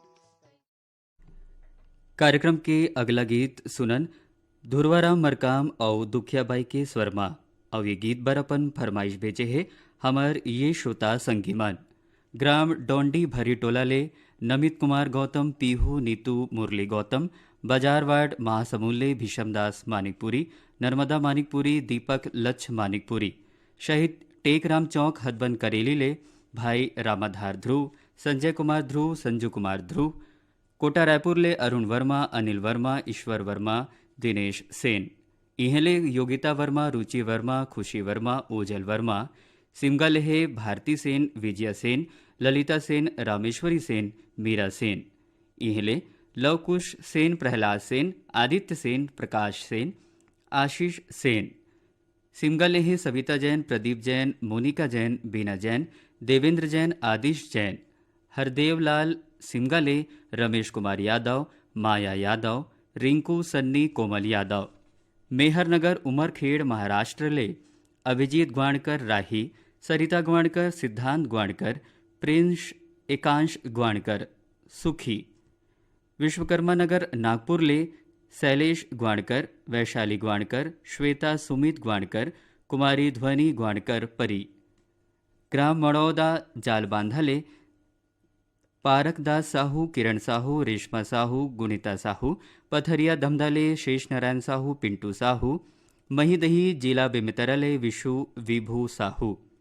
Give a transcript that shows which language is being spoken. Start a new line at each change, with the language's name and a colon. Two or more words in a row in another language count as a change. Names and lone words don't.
Chhattisgarhi: कार्यक्रम के अगला गीत सुनन धुरवाराम मरकाम और दुखियाबाई के स्वरमा और ये गीत बर अपन फरमाइश भेजे है हमर ये श्रोता संगीमान ग्राम डोंडी भरी टोला ले नमित कुमार गौतम, पीहू नीतू मुरली गौतम, बाजार वार्ड महासमूल्य भीषमदास मानिकपुरी, नर्मदा मानिकपुरी, दीपक लच्छ मानिकपुरी, शहीद टेकराम चौक हदबन करेली ले भाई रामाधार ध्रुव, संजय कुमार ध्रुव, संजू कुमार ध्रुव, कोटा रायपुर ले अरुण वर्मा, अनिल वर्मा, ईश्वर वर्मा, दिनेश सेन, इहले योगिता वर्मा, रुचि वर्मा, खुशी वर्मा, ओजल वर्मा, सिमगा लेहे भारती सेन, विजया सेन, ललिता सेन, रामेश्वरी सेन, मीरा सेन, इहले लवकुश सेन, प्रहलाद सेन, आदित्य सेन, प्रकाश सेन, आशीष सेन, सिमगा लेहे सविता जैन, प्रदीप जैन, मोनिका जैन, बीना जैन, देवेंद्र जैन, आदिश जैन, हरदेव लाल सिमगाले, रमेश कुमार यादव, माया यादव, रिंकू सन्नी, कोमल यादव, मेहरनगर उमरखेड़ महाराष्ट्र ले अभिजीत ग्वाणकर राही, सरिता ग्वाणकर, सिद्धांत ग्वाणकर, प्रिंस एकांश ग्वाणकर सुखी, विश्वकर्मा नगर नागपुर ले शैलेश ग्वाणकर, वैशाली ग्वाणकर, श्वेता सुमित ग्वाणकर, कुमारी ध्वनि ग्वाणकर परी, ग्राम मड़ौदा जालबांधा ले पारकदास साहू, किरण साहू, रेशमा साहू, गुणिता साहू, पथरिया धमदाले शेष नारायण साहू, पिंटू साहू, महीदही जिला बेमितरले विशु विभू साहू,